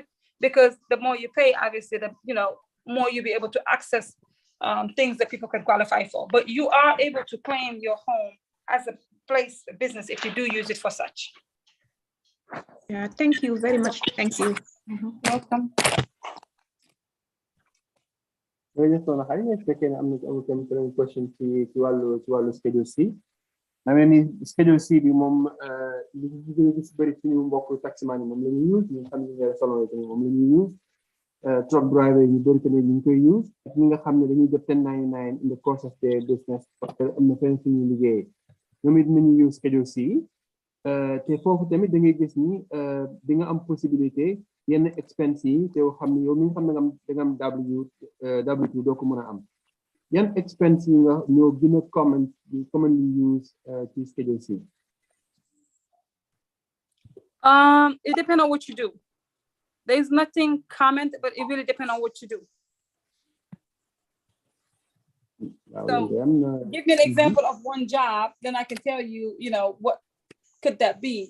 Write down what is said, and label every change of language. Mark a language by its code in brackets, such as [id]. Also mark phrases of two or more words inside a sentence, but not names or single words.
[en] Because the more you pay, obviously, the more you'll be able to access things that people can qualify for. But you are able to claim your home as a place, a business, if you do use it for such. Yeah, thank you very much. Thank you. Welcome. [wo] jërëjëf soxna Xadi su fekkee ne am na tamit beneen question ci wàllu schedule C. na mel ni schedule C bi moom li ñu gën a gis bëri suñu mbokk taximan yi moom la ñuy use ñu xam ne ñooy solo tamit moom la ñuy use [en] truck driver [wo] yi ñu bëri tamit ñu ngi koy use ak ñi nga xam ne dañuy def 1099 [en] in the course of their business [fr] parce que [wo] am na fenn suñuy liggéeyee ñoom it nañu use schedule C. te foofu tamit da ngay gis ni di nga am possibilité yenn expense yi te xam ne yow mi nga xam ne da nga am W2 doo ko mën a am yan expense yi nga ñoo gën a [en] commonly use [wo] ci schedule C. [en] It depends on what you do. There is nothing common, but it really depends on what you do. So give me an example of one job, then I can tell you, what could that be?